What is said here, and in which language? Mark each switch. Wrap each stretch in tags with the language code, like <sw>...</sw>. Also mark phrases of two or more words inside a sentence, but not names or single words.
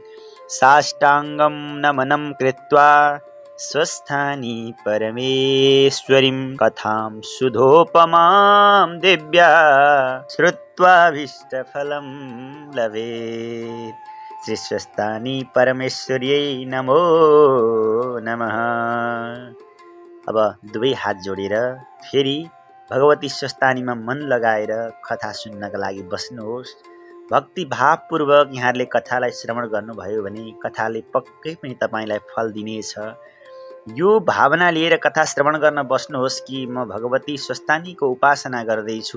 <sa>साष्टाङ्गं नमनं कृत्वा स्वस्थानी परमेश्वरीं कथां सुधोपमां दिव्या श्रुत्वाभीष्टफलं लभेत्। श्री स्वस्थानी परमेश्वर्यै नमो नमः।</sa> <ne>अब दुवै हात जोडेर फेरि भगवती स्वस्थानीमा मन लगाएर कथा सुन्नका लागि बस्नुहोस्। भक्ति भावपूर्वक यहाँहरूले कथालाई श्रवण गर्नुभयो भने कथाले पक्कै पनि तपाईँलाई फल दिनेछ। यो भावना लिएर कथा श्रवण गर्न बस्नुहोस् कि म भगवती स्वस्थानीको उपासना गर्दैछु।</ne>